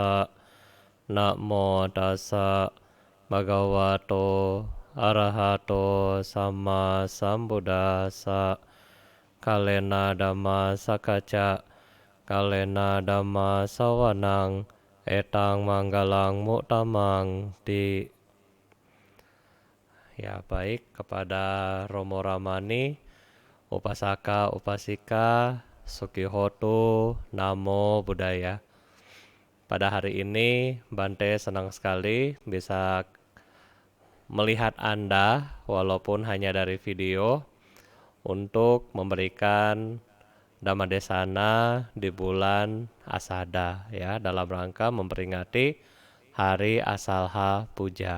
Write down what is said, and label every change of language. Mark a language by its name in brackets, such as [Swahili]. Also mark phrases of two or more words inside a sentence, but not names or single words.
[Pali] Namo tassa bhagavato arahato samma sambuddhassa. Kalena dhamma sakacca, kalena dhamma sawanang, etang manggalang muktamang di. [Indonesian] Ya baik, kepada Romo Ramani, Upasaka Upasika, [Pali] Sukihotu, Namo Buddhaya. [Indonesian] Pada hari ini Bante senang sekali bisa melihat Anda walaupun hanya dari video untuk memberikan Dhammadesana di bulan Asada ya, dalam rangka memperingati Hari Asalha Puja.